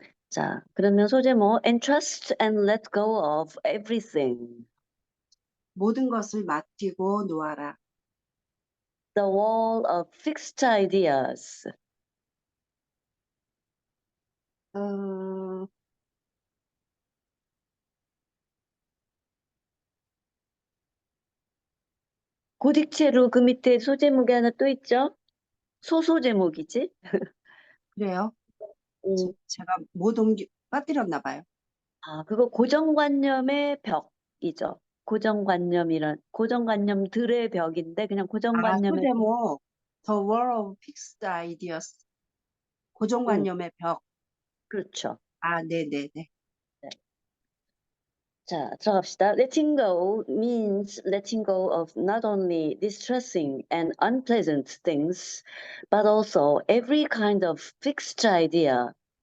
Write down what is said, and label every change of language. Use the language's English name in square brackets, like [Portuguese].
[Korean] 자, 그러면 소제목 [English] entrust and let go of everything. [Korean] 모든 것을 맡기고 놓아라. [English] The wall of fixed ideas. 어, [Korean] 고딕체로 그 밑에 소제목이 하나 또 있죠? 소소제목이지? 그래요? 음, 제가 못 옮기, 빠뜨렸나 봐요. 그거 고정관념의 벽이죠. 고정관념들의 벽인데 그냥 고정관념의 벽. 소제목, [English] The War of Fixed Ideas. 음, [Korean] 고정관념의 벽. 그렇죠. 네네네. 네. 자, 들어갑시다. [English] Letting go means letting go of not only distressing and unpleasant things, but also every kind of fixed idea.